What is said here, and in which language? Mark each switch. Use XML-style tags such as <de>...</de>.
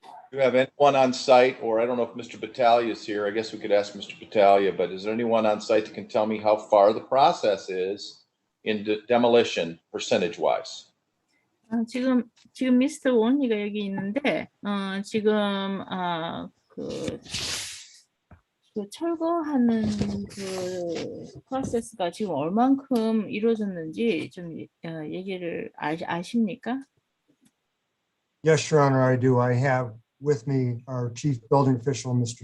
<en>Do you have anyone on site, or I don't know if Mr. Battaglia is here. I guess we could ask Mr. Battaglia, but is there anyone on site that can tell me how far the process is in demolition percentage-wise?</en> <ko>지금 미스터 원이가 여기 있는데 지금 그 그 철거하는 그 프로세스가 지금 얼만큼 이루어졌는지 좀 얘기를 아십니까?</ko> <en>Yes, Your Honor, I do. I have with me our chief building official, Mr.</en>